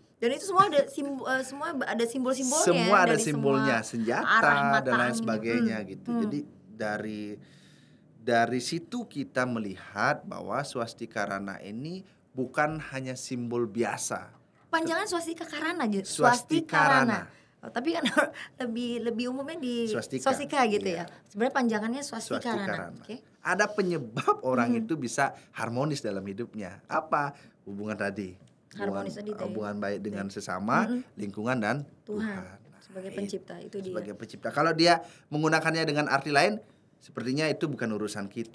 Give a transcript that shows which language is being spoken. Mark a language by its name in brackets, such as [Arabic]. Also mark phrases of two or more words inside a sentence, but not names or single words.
[Indonesian] Dan itu semua ada semua ada simbol-simbolnya. semua ada dari simbolnya, semua senjata arah mata dan lain angin. sebagainya gitu. Jadi dari situ kita melihat bahwa swastika rana ini bukan hanya simbol biasa. Panjangan swastika karana aja. Swastika rana. Oh, tapi kan lebih umumnya di Swastika, swastika gitu iya. ya. Sebenarnya panjangannya swastika Swastika rana. rana. Oke. Ada penyebab orang itu bisa harmonis dalam hidupnya. Apa? Hubungan tadi. Harmonis tadi tuh ya. Hubungan baik dengan sesama, lingkungan dan Tuhan. Nah, Sebagai pencipta itu dia. sebagai pencipta. Kalau dia menggunakannya dengan arti lain, sepertinya itu bukan urusan kita.